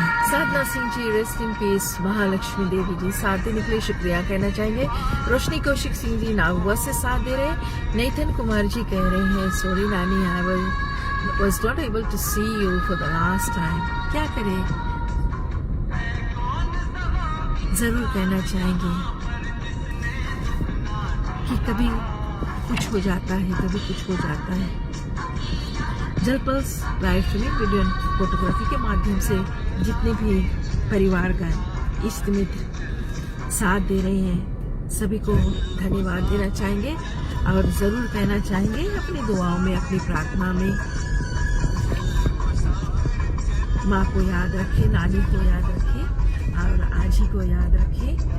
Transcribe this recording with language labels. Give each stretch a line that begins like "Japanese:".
Hindi: Sadhana Singh ji rest in peace. Mahalakshmi देवी जी साथ देने के लिए शुक्रिया कहना चाहेंगे। रोशनी कौशिक सिंह जी नागवा से साथ दे रहे हैं।
English: Nathan Kumar ji
Hindi: कह रहे हैं
English: Sorry nani, I was not able to see you for the last time।
Hindi: क्या करें, जरूर कहना चाहेंगे कि कभी कुछ हो जाता है, कभी कुछ हो जाता है। जलपल्स लाइव स्ट्रीमिंग वीडियो फोटोग्राफी के माध्यम से जितने भी परिवारगण इष्ट मित्र साथ दे रहे हैं सभी को धन्यवाद देना चाहेंगे और ज़रूर कहना चाहेंगे अपनी दुआओं में, अपनी प्रार्थना में माँ को याद रखें, नानी को याद रखें और आजी को याद रखें।